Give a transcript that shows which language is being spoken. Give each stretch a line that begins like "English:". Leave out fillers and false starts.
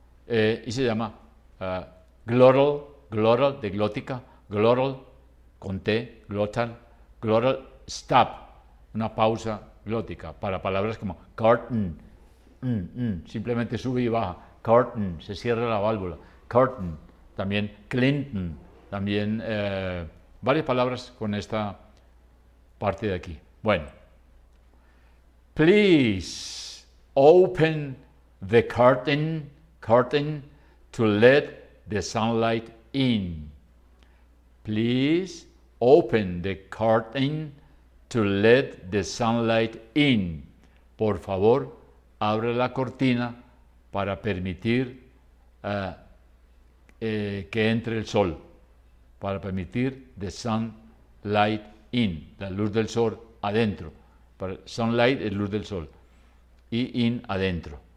Spanish: Y se llama glottal de glótica, glottal con T, glottal stop, una pausa glótica para palabras como curtain, simplemente sube y baja, curtain, se cierra la válvula, curtain, también Clinton, también varias palabras con esta parte de aquí.
English: Bueno, please open the curtain to let the sunlight in. Please open the curtain to let the sunlight in.
Spanish: Por favor, abre la cortina para permitir que entre el sol. Para permitir
English: the sunlight in,
Spanish: la luz del sol adentro. Sunlight es luz del sol. Y in adentro.